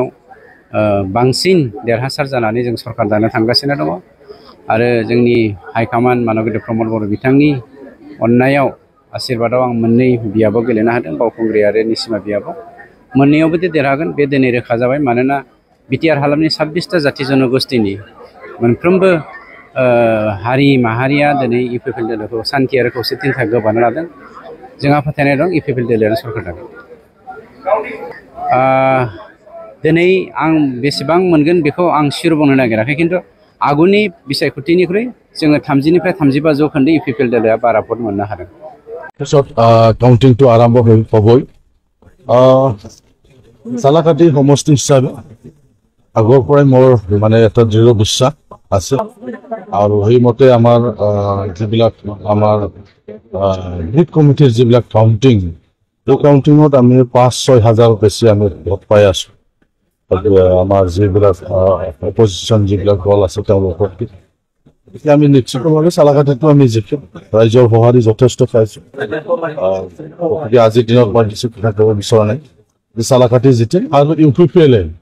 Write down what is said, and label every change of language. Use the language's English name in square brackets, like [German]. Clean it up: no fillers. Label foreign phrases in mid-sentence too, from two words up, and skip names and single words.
[Bodo] बांसिन देरहासार जानानै जों सरकार दानो थांगासिनो दङ आरो जोंनि हाइकमान्ड मानगेन्द्र प्रमद बर' बिथांनि अननायाव आशीर्बादाव आं मोननै बियाबाव गेलेनो हादों बावखुंग्रि आरो निसिमा बियाबाव मोननैयावबो देरहागोन बे दिनै रोखा जाबाय मानोना बिटिआर हालामनि 26टा जाथि जनगोष्ठीनि मोनफ्रोमबो हारि माहारिया दिनै इउपिपिएलखौ सान्थि आरो खौसेथिनि थाखाय गोबानो लादों जोंहा फोथायनाय दं इउपिपिएलआनो सरकार दागोन दिनै आं बेसेबां मोनगोन बेखौ आं सियर बुंनो नागिराखै खिन्थु आगुनि बिसायख'थिनिख्रुइ जोङो 30निफ्राय 35 जौखोन्दो इउपिपिएलआ बारा भट मोननो हादों [Assamese] কাউন্টিংটো আৰম্ভ হ'বই চালাকাটি সমষ্টি হিচাপে আগৰ পৰাই মোৰ মানে এটা দৃঢ় বিশ্বাস আছে আৰু সেইমতে আমাৰ যিবিলাক আমাৰ বুথ কমিটিৰ যিবিলাক কাউন্টিং এই কাউন্টিঙত আমি 5-6 হাজাৰ বেছি আমি ভোট পাই আছো আমাৰ যিবিলাক অপজিশ্যন যিবিলাক দল আছে তেওঁলোকৰ এতিয়া আমি নিশ্চিতভাৱে চালাঘাটতো আমি জিকিম ৰাইজৰ সঁহাৰি যথেষ্ট পাইছোঁ গতিকে আজিৰ দিনত মই কিছু কথা ক'ব বিচৰা নাই যে চালাঘাটে জিকিম আৰু UPPLA